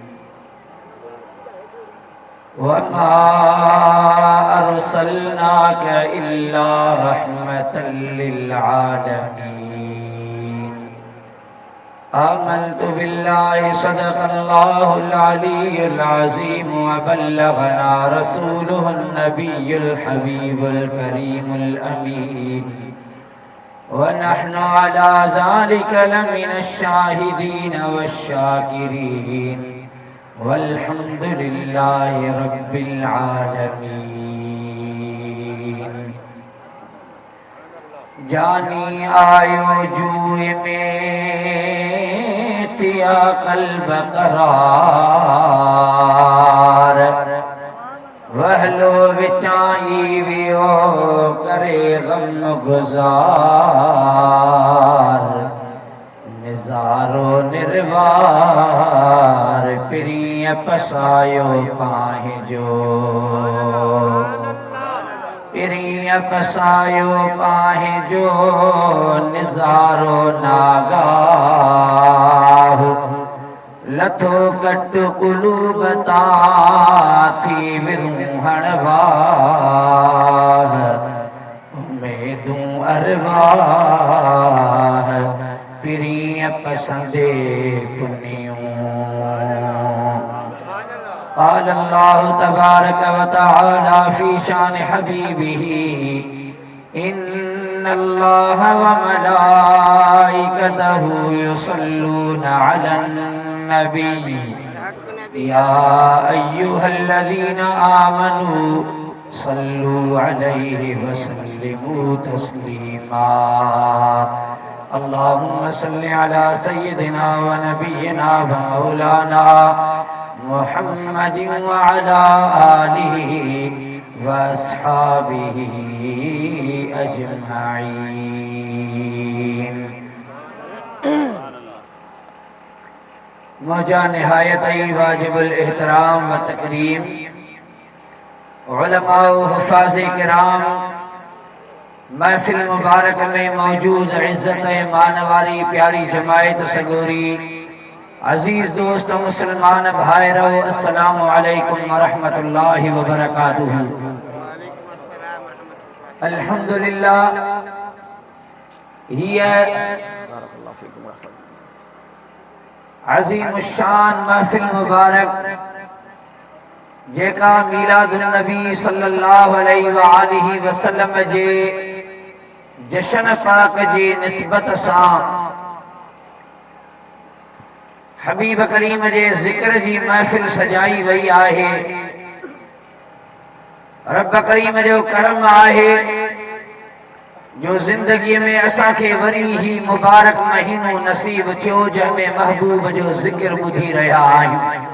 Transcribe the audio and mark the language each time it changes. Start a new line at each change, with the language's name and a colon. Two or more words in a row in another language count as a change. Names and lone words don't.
Arabic: وما أرسلناك إلا رحمة للعالمين. آمنت بالله صدق الله العلي العظيم وبلغنا رسوله النبي الحبيب الكريم الأمين ونحن على ذلك لمن الشاهدين والشاكرين والحمد لله رب العالمين.
Sindhi: जानी आयो जुए में थिया कल्ब करार वहलो विचाई वियो करे गम गुजार निजारो निर्वार प्रिय पसायो पाहि जो प्रिय पसायो पाहि जो निजारो नागाह लथो कट कुलूबता थी विरूहण वाह उम्मीदूं अरवाह प्रिय पसंदे पुनियों।
Arabic: قال الله تبارك وتعالى في شأن حبيبه إن الله وملائكته يصلون على النبي يا أيها الذين آمنوا صلوا عليه وسلموا تسليما. اللهم صل على سيدنا ونبينا ومولانا محمد وعلى آله وأصحابه أجمعين.
Sindhi: मौजा निहायत वाजिबुल एहतराम व तकरीम उलमा व हुफ़ाज़े किराम महफिल मुबारक में मौजूद इज़्ज़त मानवारी प्यारी जमायत सगोरी अजीज दोस्त मुसलमान भाइरो
Arabic: السلام عليكم ورحمة الله وبركاته.
Sindhi: अल्हम्दुलिल्लाह हिय अज़ीमुश्शान महफिल मुबारक जेका
Arabic: ميلاد النبي صلى الله عليه وآله وسلم
Sindhi: जे जशन पाक जी निस्बत सां हबीब करीम जे ज़िक्र जी महफिल सजाई वई आहे। रब करीम जो करम आहे जो जिंदगी में असांखे वरी ही मुबारक महीनो नसीब थियो जंहिंमें महबूब जो ज़िक्र ॿुधी रहिया आहियूं।